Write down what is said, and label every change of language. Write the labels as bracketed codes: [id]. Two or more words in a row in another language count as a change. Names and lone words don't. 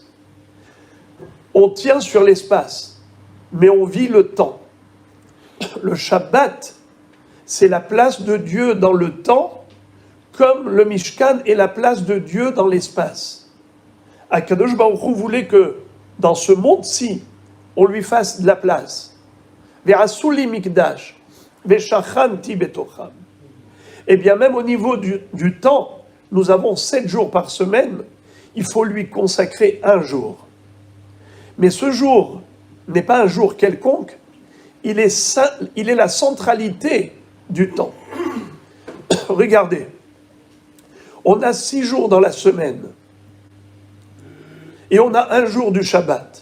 [fr] On tient sur l'espace, mais on vit le temps. Le Shabbat, c'est la place de Dieu dans le temps, comme le Mishkan est la place de Dieu dans l'espace. [he] הקדוש ברוך הוא [fr] voulait que, dans ce monde-ci, on lui fasse de la place. [he] ועשו לי מקדש, ושכנתי בתוכם. [fr] Et bien même au niveau du temps, nous avons 7 jours par semaine, il faut lui consacrer un jour. Mais ce jour n'est pas un jour quelconque, il est la centralité du temps. Regardez, on a 6 jours dans la semaine, et on a un jour du Shabbat.